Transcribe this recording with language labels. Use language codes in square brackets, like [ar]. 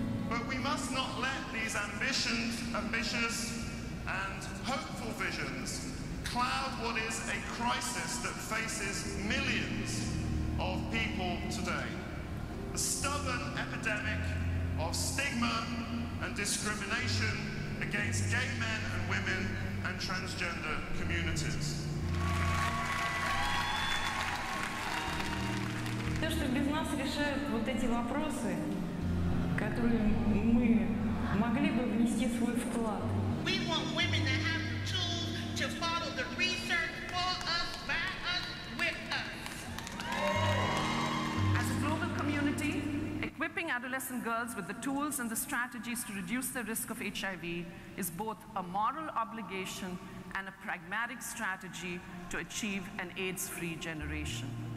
[en] But we must not let these ambitious and hopeful visions cloud what is a crisis that faces millions of people today. The stubborn epidemic of stigma and discrimination against gay men and women and transgender communities. [ru] То, что без нас решают вот эти вопросы, которые мы могли бы внести свой вклад. [en] We want women to have the tools to follow the research for us, by us, with us. As a global community, equipping adolescent girls with the tools and the strategies to reduce the risk of HIV is both a moral obligation and a pragmatic strategy to achieve an AIDS-free generation.